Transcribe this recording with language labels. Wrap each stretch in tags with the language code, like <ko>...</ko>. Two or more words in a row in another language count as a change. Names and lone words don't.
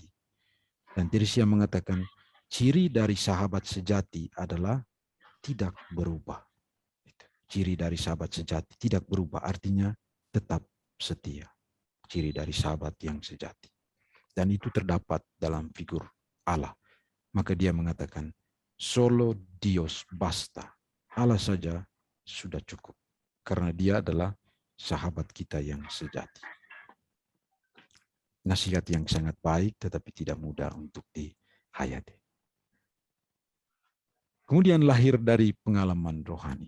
<id>Dan Teresia mengatakan, ciri dari sahabat sejati adalah tidak berubah. Ciri dari sahabat sejati tidak berubah, artinya tetap setia. Ciri dari sahabat yang sejati. Dan itu terdapat dalam figur Allah. Maka dia mengatakan,</id> <es>solo Dios basta.</es> <id>Allah saja sudah cukup. Karena dia adalah sahabat kita yang sejati. Nasihat yang sangat baik tetapi tidak mudah untuk dihayati. Kemudian lahir dari pengalaman rohani.</id>